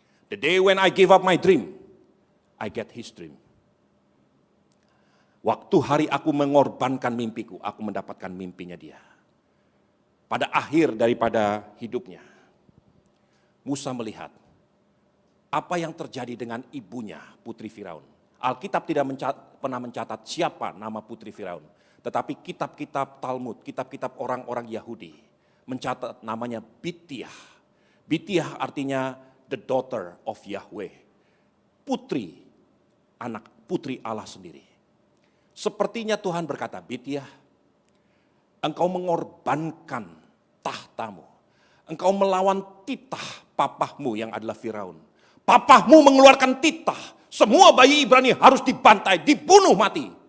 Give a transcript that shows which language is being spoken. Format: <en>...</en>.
<en>The day when I give up my dream, I get his dream.</en> <id>Waktu hari aku mengorbankan mimpiku, aku mendapatkan mimpinya dia. Pada akhir daripada hidupnya, Musa melihat apa yang terjadi dengan ibunya, Putri Firaun. Alkitab tidak pernah mencatat siapa nama Putri Firaun. Tetapi kitab-kitab Talmud, kitab-kitab orang-orang Yahudi mencatat namanya Bitiah. Bitiah artinya</id> <en>the daughter of Yahweh.</en> <id>Putri, anak putri Allah sendiri. Sepertinya Tuhan berkata, Bitiah, engkau mengorbankan tahtamu. Engkau melawan titah papahmu yang adalah Firaun. Papahmu mengeluarkan titah. Semua bayi Ibrani harus dibantai, dibunuh mati.</id>